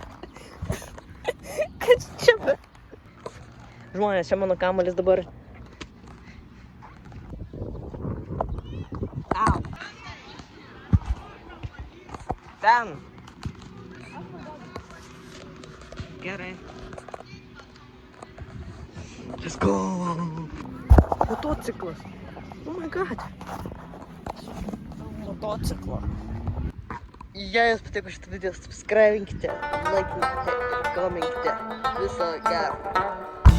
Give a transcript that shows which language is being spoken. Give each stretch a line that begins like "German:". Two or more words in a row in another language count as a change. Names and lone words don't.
Lithuanian: Kas čia be? Žmonės, čia mano kamuolis dabar. Au. Ten. Gerai.
English: Let's go. Motociklas. Oh my god.
Lithuanian: Motociklo. Jei jums patiko šitą video, subscribinkite, laikykite ir komenkite. Viso gero.